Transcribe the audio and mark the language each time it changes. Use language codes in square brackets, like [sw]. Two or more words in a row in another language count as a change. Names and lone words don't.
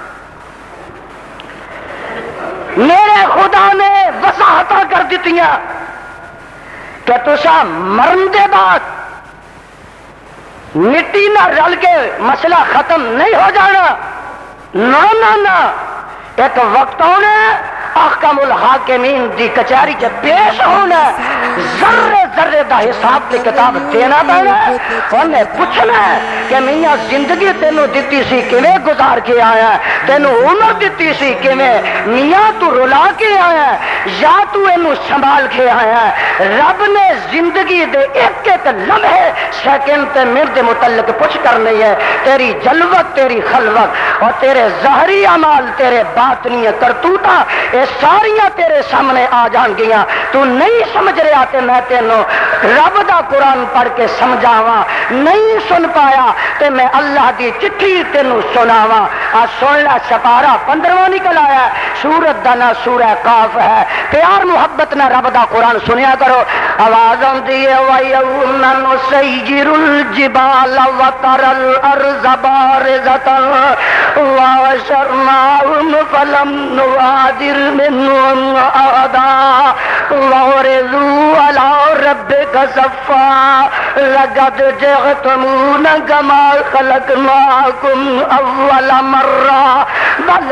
[pa] میرے خدا نے وضاحتاں کر دیتیاں کہ تسا مرن دے بعد مٹی نہ رل کے مسئلہ ختم نہیں ہو جانا، نہ نہ نہ، ایک وقت ہونا احکم الحاکمین دی کچہری چ پیش ہونا، ذرے ذرے دا حساب تے کتاب دینا پینا، انہیں پوچھنا ہے کہ میاں زندگی تینوں دتی سی کیویں گزار کے آیا ہے، تینوں عمر دتی سی کیویں، میاں تو رلا کے آیا ہے یا تو اینو سنبھال کے آیا ہے۔ رب نے زندگی دے ایک ایک لمحے سیکنڈ تے منٹ دے متعلق پوچھ کرنی ہے، تیری جلوت تیری خلوت اور تیرے ظاہری اعمال تیرے باطنی کرتوتاں یہ ساریاں تیرے سامنے آ جان گیاں، تو نہیں سمجھ رہا تے میں تینوں رب دا قرآن پڑھ کے سمجھاواں، نہیں سن پایا تے میں اللہ دی چٹھی تینوں سناواں۔ آ سن لے، سپارہ 15واں نکل آیا، سورت دا نام سورہ قاف ہے، پیار محبت نہ رب دا قرآن سنیا کرو۔ آواز آندی ہے [ar] وَيَوْمَ نُسَيِّرُ الْجِبَالَ وَتَرَى الْأَرْضَ بَارِزَةً وَحَشَرْنَاهُمْ فَلَمْ نُغَادِرْ مِنْهُمْ أَحَدًا وَعَرَضُوا عَلَى رَبِّكَ صَفًّا لَقَدْ جِئْتُمُونَا كَمَا خَلَقْنَاكُمْ أَوَّلَ مَرَّةٍ بَلْ